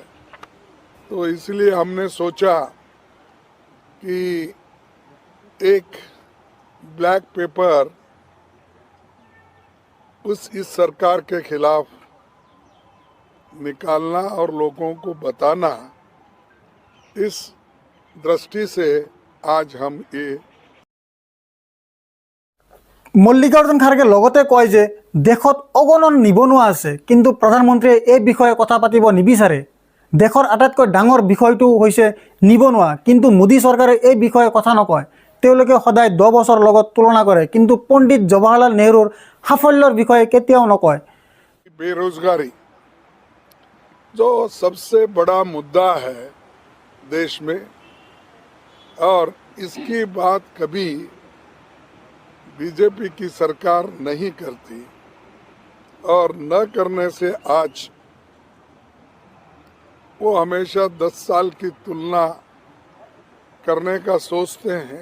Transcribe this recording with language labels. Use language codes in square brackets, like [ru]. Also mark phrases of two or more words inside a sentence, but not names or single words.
[hi] तो इसलिए हमने सोचा कि एक [en] black paper [hi] इस सरकार के खिलाफ निकालना और लोगों को बताना, इस दृष्टि से आज हम ये [as] মল্লিকাৰ্জুন খাৰ্গে লগতে কয় যে দেশত অগণন নিবনুৱা আছে, কিন্তু প্ৰধানমন্ত্ৰীয়ে এই বিষয়ে কথা পাতিব নিবিচাৰে। দেশৰ আটাইতকৈ ডাঙৰ বিষয়টো হৈছে নিবনুৱা, কিন্তু মোদী চৰকাৰে এই বিষয়ে কথা নকয়। তেওঁলোকে সদায় 10 বছৰ লগত তুলনা কৰে, কিন্তু পণ্ডিত জৱাহৰলাল নেহৰুৰ সাফল্যৰ বিষয়ে কেতিয়াও নকয়। [hi] बेरोजगारी जो सबसे बड़ा मुद्दा है देश में, और इसकी बात कभी बीजेपी की सरकार नहीं करती, और न करने से आज वो हमेशा 10 साल की तुलना करने का सोचते हैं।